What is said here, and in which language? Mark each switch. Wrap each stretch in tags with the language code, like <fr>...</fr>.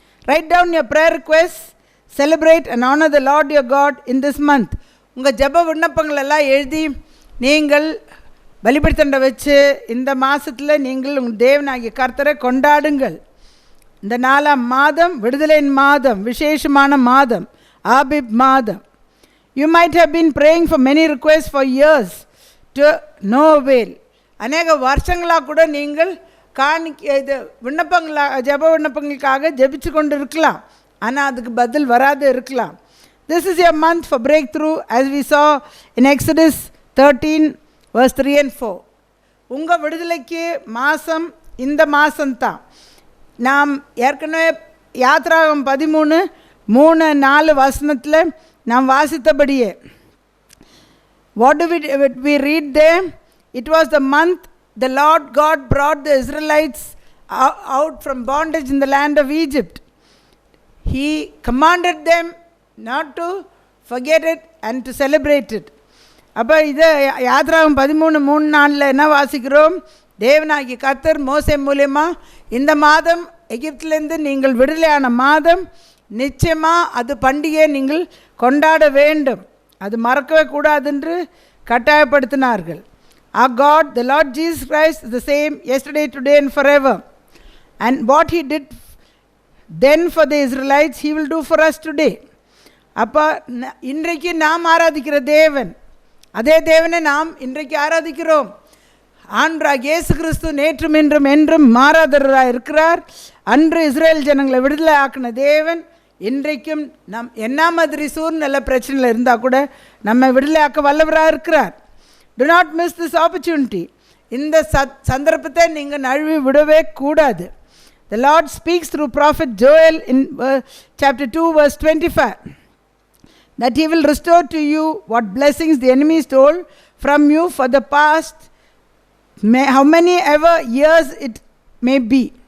<en>Right down your prayer request, celebrate and honour the Lord your God in this month.</en> <ta>உங்கள் ஜெப விண்ணப்பங்கள் எல்லாம் எழுதி நீங்கள் பலிபீடத்தண்டை வச்சு இந்த மாதத்தில் நீங்கள் உங்கள் தேவனாகிய கர்த்தரை கொண்டாடுங்கள். இந்த 4ஆம் மாதம் விடுதலையின் மாதம், விசேஷமான மாதம், ஆபிப் மாதம்.</ta> <en>You might have been praying for many requests for years to no avail.</en> <ta>அநேக வருஷங்களாக கூட நீங்கள் இது ஜெப விண்ணப்பங்களுக்காக ஜெபிச்சு கொண்டு இருக்கலாம், ஆனால் அதுக்கு பதில் வராது இருக்கலாம்.</ta> <en>This is your month for breakthrough, as we saw in Exodus 13 verse 3 and 4.</en> <ta>உங்கள் விடுதலைக்கு மாதம் இந்த மாதம்தான். நாம் ஏற்கனவே யாத்ராகமம் 13:3-4 வசனத்தில் நாம் வாசித்தபடியே,</ta> <en>what do we read there? It was the month the Lord God brought the Israelites out from bondage in the land of Egypt. He commanded them not to forget it and to celebrate it.</en> <ta>அப்போ இதை யாத்ராகமம் 13:3-4 என்ன வாசிக்கிறோம்? தேவனாகிய கர்த்தர் மோசே மூலமா இந்த மாதம் எகிப்திலேருந்து நீங்கள் விடுதலையான மாதம், நிச்சயமாக அது பண்டிகையை நீங்கள் கொண்டாட வேண்டும், அது மறக்கவே கூடாது என்று கட்டாயப்படுத்தினார்கள்.</ta> <en>Our God, the Lord Jesus Christ, is the same yesterday, today and forever. And what he did then for the Israelites, he will do for us today.</en> <ta>அப்போ இன்றைக்கு நாம் ஆராதிக்கிற தேவன், அதே தேவனை நாம் இன்றைக்கு ஆராதிக்கிறோம். ஆண்டவராகிய இயேசு கிறிஸ்து நேற்றும் இன்றும் என்றும் மாறாதவராக இருக்கிறார். அன்று இஸ்ரேல் ஜனங்களை விடுதலை ஆக்கின தேவன் இன்றைக்கும் என்ன மாதிரி சூழ்நிலை பிரச்சனையில் இருந்தால் கூட நம்ம விடுதலை ஆக்க வல்லவராக இருக்கிறார்.</ta> <en>Do not miss this opportunity.</en> <ta>இந்த சந்தர்ப்பத்தை நீங்கள் நழுவி விடவே கூடாது.</ta> <en>The Lord speaks through prophet Joel in chapter 2 verse 25 that he will restore to you what blessings the enemy stole from you for the past how many ever years it may be.</en>